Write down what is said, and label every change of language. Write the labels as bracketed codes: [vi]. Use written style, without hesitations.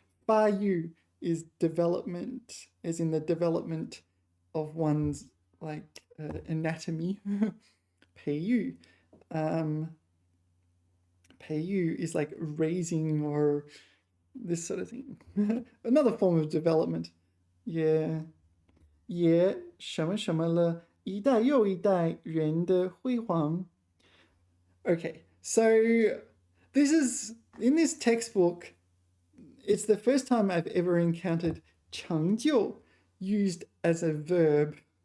[en] 发育 is development, as in the development of one's like anatomy. 培育 培育 is like raising or this sort of thing. Another form of development. Yeah. [zh] 也什么什么了一代又一代人的辉煌。 [en] Okay, so this is in this textbook. It's the first time I've ever encountered 成就 used as a verb.